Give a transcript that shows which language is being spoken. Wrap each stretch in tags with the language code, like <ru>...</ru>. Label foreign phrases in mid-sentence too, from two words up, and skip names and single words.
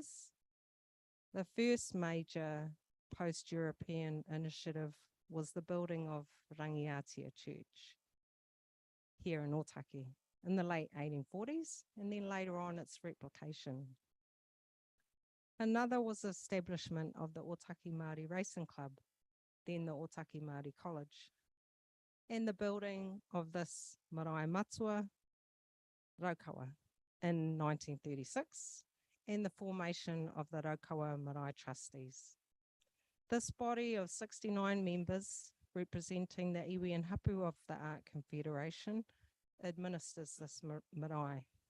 <en>The first major post-European initiative was the building of Rangatira Church here in Ōtaki in the late 1840s, and then later on its replication. Another was the establishment of the Ōtaki Māori Racing Club then the Ōtaki Māori College, and the building of this</en> <mi>marae matua,</mi> <en>Raukawa, in 1936, and the formation of the Raukawa Marae Trustees. This body of 69 members, representing the iwi and hapū of the Art Confederation, administers this marae.</en>